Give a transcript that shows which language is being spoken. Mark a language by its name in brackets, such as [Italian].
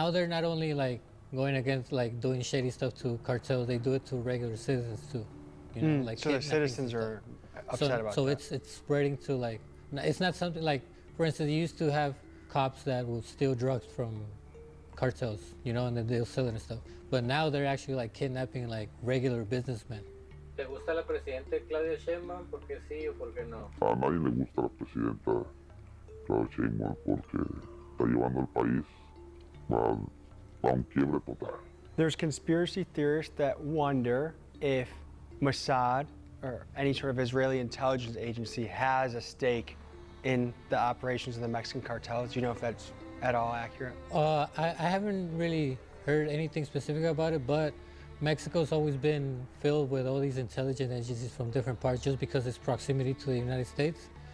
[English] Now they're not only like going against like doing shady stuff to cartels, they do it to regular citizens too. You know, like so the citizens are upset about that. So it's spreading to like, it's not something like, for instance, you used to have cops that would steal drugs from cartels, you know, and then they'll sell it and stuff. But now they're actually like kidnapping like regular businessmen. [Spanish] ¿Te gusta la presidenta Claudia Sheinbaum? ¿Por qué sí o por qué no? A nadie le gusta la presidenta Claudia Sheinbaum porque está llevando al país a un quiebre total. [English] There's conspiracy theorists that wonder if Mossad or any sort of Israeli intelligence agency has a stake in the operations of the Mexican cartels. Do you know if that's at all accurate? I haven't really heard anything specific about it, but Mexico's always been filled with all these intelligence agencies from different parts just because its proximity to the United States.